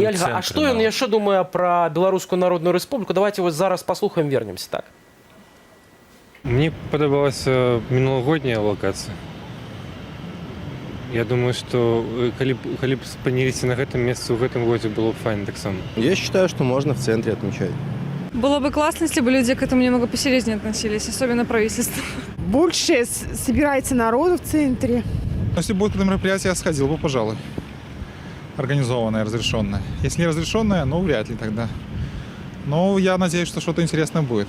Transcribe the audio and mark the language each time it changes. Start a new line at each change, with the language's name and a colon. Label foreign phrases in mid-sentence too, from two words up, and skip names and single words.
Belarusian: А што ён яшчэ думае пра Беларускую Народную Рэспубліку? Давайте вось зараз паслухаем, вернемся, так? Мне падабалася мінулагодняя локацыя.
Russian: Я думаю, что
Belarusian: калі б спыніліся на гэтым месцы ў гэтым годзе, было б файна таксама.
Russian: Я считаю, что можно в центре отмечать. Было бы классно, если бы люди к этому немного посерьезнее относились, особенно правительство. Больше собирается народу в центре. Если будет это мероприятие, я сходил бы, пожалуй. Организованное, разрешенное. Если не разрешенное, ну, вряд ли тогда. Но я надеюсь, что что-то интересное будет.